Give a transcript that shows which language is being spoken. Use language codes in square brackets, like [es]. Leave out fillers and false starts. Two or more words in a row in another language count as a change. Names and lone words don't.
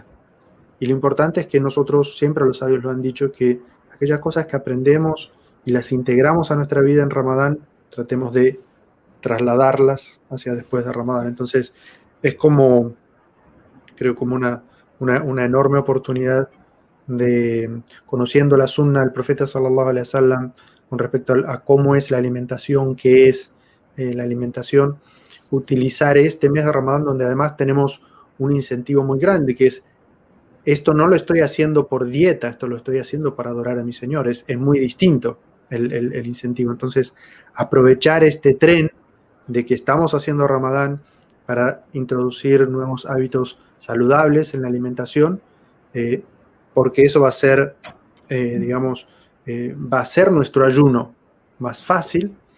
[es] Y lo importante es que nosotros, siempre los sabios lo han dicho, que aquellas cosas que aprendemos y las integramos a nuestra vida en Ramadán, tratemos de trasladarlas hacia después de Ramadán. Entonces, es como, creo, como una enorme oportunidad de, conociendo la sunna del profeta [ar] صلى الله عليه وسلم [es] con respecto a cómo es la alimentación, qué es la alimentación, utilizar este mes de Ramadán, donde además tenemos un incentivo muy grande, que es, esto no lo estoy haciendo por dieta, esto lo estoy haciendo para adorar a mi Señor. Es muy distinto el incentivo. Entonces, aprovechar este tren de que estamos haciendo Ramadán para introducir nuevos hábitos saludables en la alimentación, porque eso va a ser, va a ser nuestro ayuno más fácil.